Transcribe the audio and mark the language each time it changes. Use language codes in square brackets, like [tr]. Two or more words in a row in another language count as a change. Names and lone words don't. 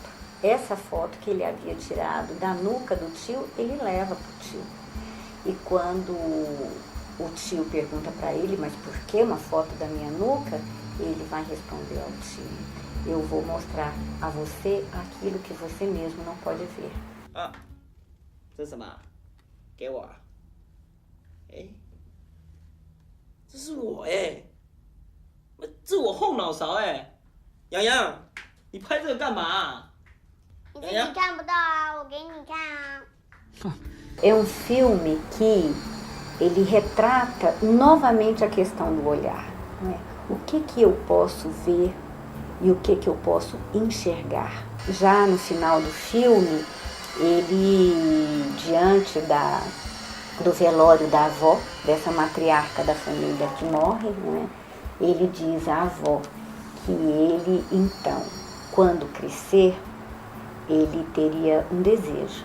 [pt] Essa foto que ele havia tirado da nuca do tio, ele leva para o tio. E quando o tio pergunta para ele, mas por que uma foto da minha nuca? Ele vai responder ao tio: eu vou mostrar a você aquilo que você mesmo não pode ver. [zh] 这是什么？给我。哎，这是我哎，这我后脑勺哎。洋洋，你拍这个干嘛？你自己看不到啊，我给你看啊。 [pt] É um filme que ele retrata novamente a questão do olhar, né? O que eu posso ver e o que eu posso enxergar. Já no final do filme, ele, diante do velório da avó, dessa matriarca da família que morre, né, ele diz à avó que ele, então, quando crescer, ele teria um desejo.